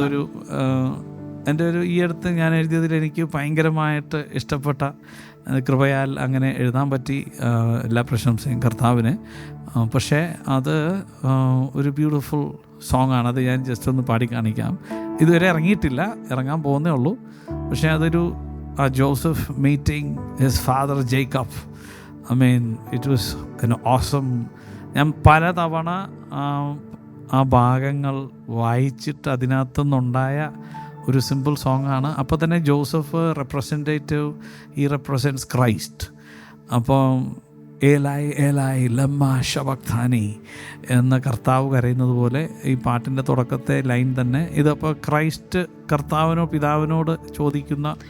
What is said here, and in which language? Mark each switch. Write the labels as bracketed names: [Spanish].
[Malayalam] അതൊരു എൻ്റെ ഈ അടുത്ത് ഞാൻ എഴുതിയതിൽ എനിക്ക് ഭയങ്കരമായിട്ട് ഇഷ്ടപ്പെട്ട, കൃപയാൽ അങ്ങനെ എഴുതാൻ പറ്റി. എല്ലാ പ്രശംസയും കർത്താവിന്. പക്ഷേ അത് ഒരു ബ്യൂട്ടിഫുൾ സോങ്ങാണ്. അത് ഞാൻ ജസ്റ്റ് ഒന്ന് പാടി കാണിക്കാം. ഇതുവരെ ഇറങ്ങിയിട്ടില്ല, ഇറങ്ങാൻ പോകുന്നേ ഉള്ളൂ. പക്ഷേ അതൊരു [English] Joseph meeting his father Jacob. I mean, it was an awesome. [Malayalam] ഞാൻ പലതവണ ആ ഭാഗങ്ങൾ വായിച്ചിട്ട് അതിനകത്തുനിന്നുണ്ടായ ഒരു സിമ്പിൾ സോങ്ങാണ്. അപ്പോൾ തന്നെ ജോസഫ് റെപ്രസെൻറ്റേറ്റീവ്, ഈ റെപ്രസെൻറ്റ്സ് ക്രൈസ്റ്റ്. അപ്പോൾ [Aramaic] ഏലായി ഏലായി ലമ്മ ശബക്താനി [Malayalam] എന്ന കർത്താവ് കരയുന്നത് പോലെ ഈ പാട്ടിൻ്റെ തുടക്കത്തെ ലൈൻ തന്നെ ഇതപ്പോൾ ക്രൈസ്റ്റ് കർത്താവിനോ പിതാവിനോട് ചോദിക്കുന്ന,